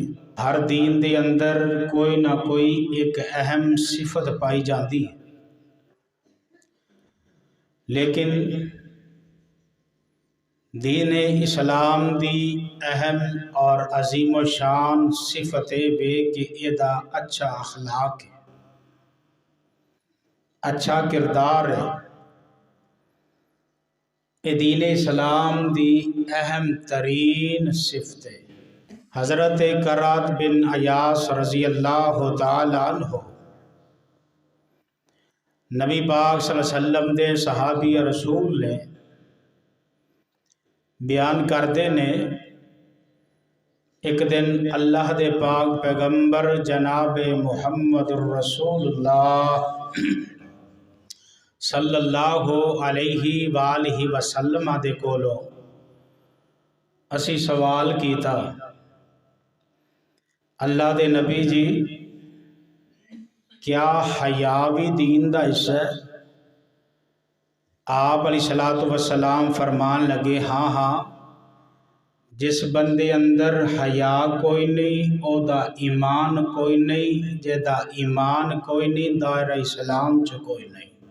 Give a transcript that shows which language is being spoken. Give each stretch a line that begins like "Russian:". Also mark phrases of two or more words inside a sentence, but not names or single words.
Punjabi: ہر دین دے اندر کوئی نہ کوئی ایک اہم صفت پائی جاتی ہے، لیکن دینِ اسلام دی اہم اور عظیم شان صفت وے کہ ایدا اچھا اخلاق ہے، اچھا کردار ہے. یہ دینِ اسلام دی اہم ترین صفت ہے. حضرت قرات بن ایاس
Arabic: رضي الله تعالى عنه
Punjabi: نبی پاک
Arabic: صلى الله عليه وسلم
Punjabi: دے صحابی رسول نے بیان کرتے نے ایک دن اللہ دے پاک پیغمبر جناب
Arabic: محمد رسول الله صلى الله عليه وآله وسلم
Punjabi: دے کولوں اسی سوال کیا، اللہ دے نبی جی کیا حیا بھی دین دا حصہ ہے? آپ
Arabic: عليه الصلاة والسلام
Punjabi: فرمان لگے، ہاں ہاں، جس بندے اندر حیا کوئی نہیں اودا ایمان کوئی نہیں، جیدا ایمان کوئی نہیں دائرہ اسلام چ کوئی نہیں.